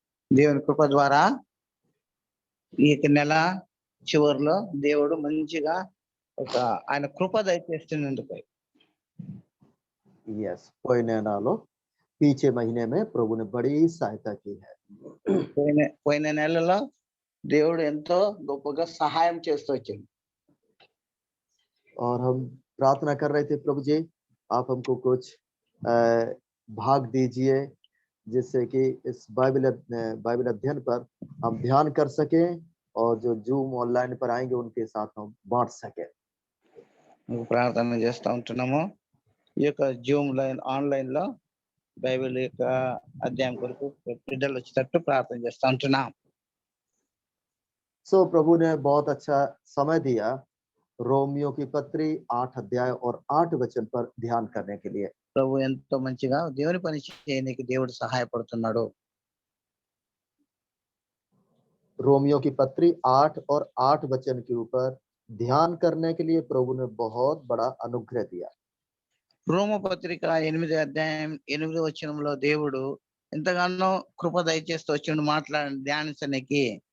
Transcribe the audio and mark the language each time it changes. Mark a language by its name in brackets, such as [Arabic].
[Telugu] దేవుని కృప ద్వారా ఈ నెల చివరిలో దేవుడు మంచిగా ఒక ఆయన కృప దయచేస్తున్నందుకు [Hindi] यस, [Telugu] పోయిన నెలలో [Hindi] पीछे महीने में प्रभु ने बड़ी सहायता की है। [Telugu] పోయిన నెలలో దేవుడు ఎంతో గొప్పగా సహాయం చేస్తూ వచ్చాడు। [Hindi] और हम प्रार्थना कर रहे थे, प्रभु जी आप हमको कुछ भाग दीजिए जिससे कि इस बाइबल अध्ययन पर हम ध्यान कर सकें और जो जूम ऑनलाइन पर आएंगे उनके साथ हम बांट सकें। [Telugu] ప్రార్థన చేస్తూ ఉంటున్నాము। ఈ యొక్క జూమ్ లైన్ ఆన్లైన్ లో బైబిల్ యొక్క అధ్యాయం కొరకు బిడ్డలు వచ్చేటట్టు ప్రార్థన చేస్తూ ఉంటున్నాం। [Hindi] सो प्रभु ने बहुत अच्छा समय दिया रोमियो की पत्री 8 अध्याय और 8 वचन पर ध्यान करने के लिए। [Telugu] ప్రభు ఎంతో మంచిగా దేవుని పని చేయడానికి దేవుడు సహాయపడుతున్నాడు। [Hindi] रोमियो की पत्री 8 और 8 वचन के ऊपर ध्यान करने के लिए प्रभु ने बहुत बड़ा अनुग्रह दिया। [Telugu] రోమ పత్రిక 8వ అధ్యాయం 8వ వచనంలో దేవుడు ఎంతగానో కృప దయచేస్తూ వచ్చి ధ్యానించడానికి।